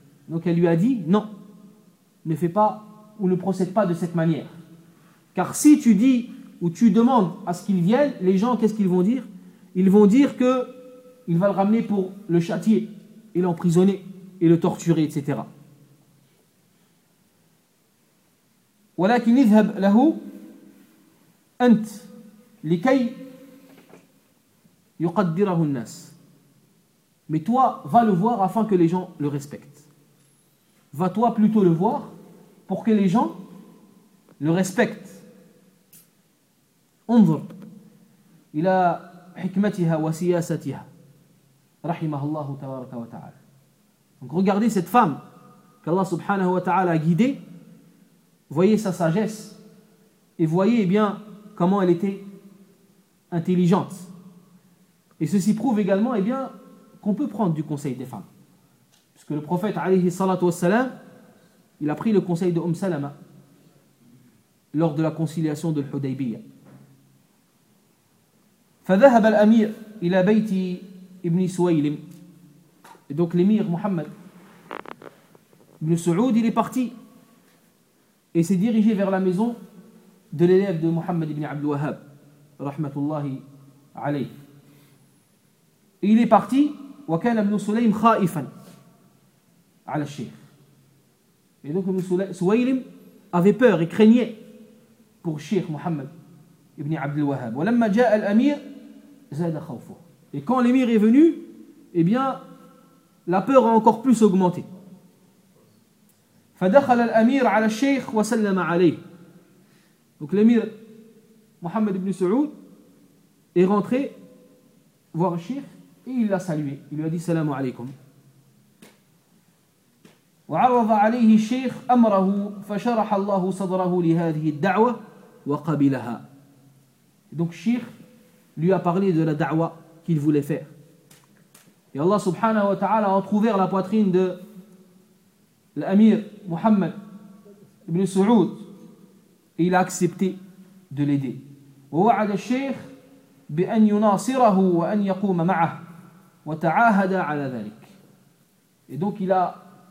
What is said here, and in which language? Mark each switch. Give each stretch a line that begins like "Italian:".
French: Donc elle lui a dit, non, ne fais pas ou ne procède pas de cette manière. Car si tu dis ou tu demandes à ce qu'il vienne, les gens, qu'est-ce qu'ils vont dire? Ils vont dire qu'il va le ramener pour le châtier et l'emprisonner et le torturer, etc.
Arabic: ولكن اذهب له انت لكي يقدره الناس.
French: Mais toi, va le voir afin que les gens le respectent. Va toi plutôt le voir pour que les gens le respectent.
Arabic: انظر الى حكمتها وسياستها رحمه الله تبارك وتعالى.
French: Donc regardez cette femme qu'Allah subhanahu wa ta'ala a guidée. Voyez sa sagesse et voyez, eh bien, comment elle était intelligente. Et ceci prouve également, eh bien, qu'on peut prendre du conseil des femmes. Puisque le prophète, alayhi salatu wassalam, il a pris le conseil de Umm Salama lors de la conciliation de l'Hudaybiyya.
Arabic: فذهب الأمير إلى بيت ابن سويلم.
French: Et donc l'émir Mohammed ibn Saoud, il est parti et s'est dirigé vers la maison de l'élève de Mohammed ibn Abdul Wahhab, rahmatullahi alayh. Il est parti,
Arabic: wa kana ibn Sulaym khaifan ala al-Sheikh.
French: Et donc ibn Suwaylim avait peur et craignait pour Sheikh Mohammed ibn Abdul Wahhab.
Arabic: Wa lamma jaa al-amir zada khawfuh.
French: Et quand l'émir est venu, eh bien, la peur a encore plus augmenté.
Arabic: فدخل الأمير على الشيخ وسلم عليه.
French: Donc l'émir Mohammed ibn Saoud est rentré voir Cheikh et il l'a salué. Il lui a dit salam alaykum.
Arabic: وعرض عليه الشيخ أمره فشرح الله صدره لهذه الدعوة وقبلها.
French: Donc Cheikh lui a parlé de la da'wa qu'il voulait faire. Et Allah subhanahu wa ta'ala a entrouvert la poitrine de l'amir Mohammed ibn Saoud et il a accepté de l'aider. Et donc il a